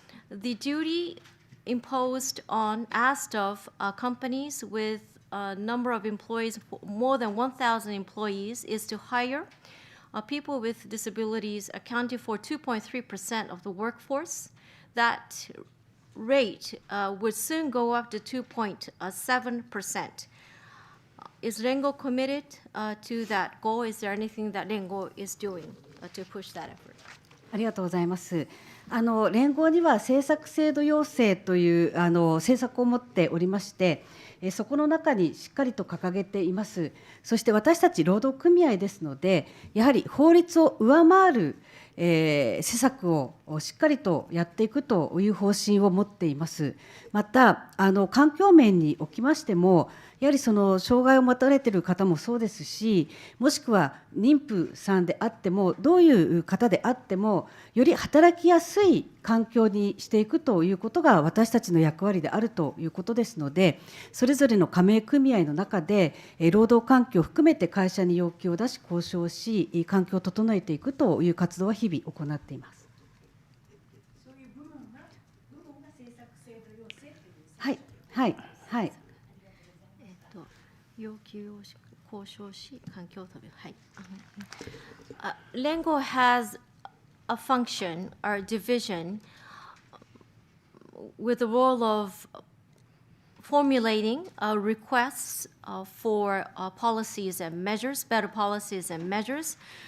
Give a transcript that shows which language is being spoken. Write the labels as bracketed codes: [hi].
[en] The duty imposed asked of companies with a number of employees, more than 1,000 employees, is to hire people with disabilities accounting for 2.3% of the workforce. That rate would soon go up to 2.7%. Is RENGO committed to that goal? Is there anything that RENGO is doing to push that effort? [ja] ありがとうございます。連合には政策制度要請という政策を持っておりまして、そこの中にしっかりと掲げています。そして私たち労働組合ですので、やはり法律を上回る施策をしっかりとやっていくという方針を持っています。また環境面におきましても、やはりその障害を持たれている方もそうですし、もしくは妊婦さんであっても、どういう方であっても、より働きやすい環境にしていくということが私たちの役割であるということですので、それぞれの加盟組合の中で労働環境を含めて会社に要求を出し交渉し、環境を整えていくという活動は日々行っています。そういう部門が政策制度要請という。はいはいはい。要求を交渉し、環境を止める。はい。 [en] RENGO has a function or division with the role of formulating requests for policies and measures, better policies and measures.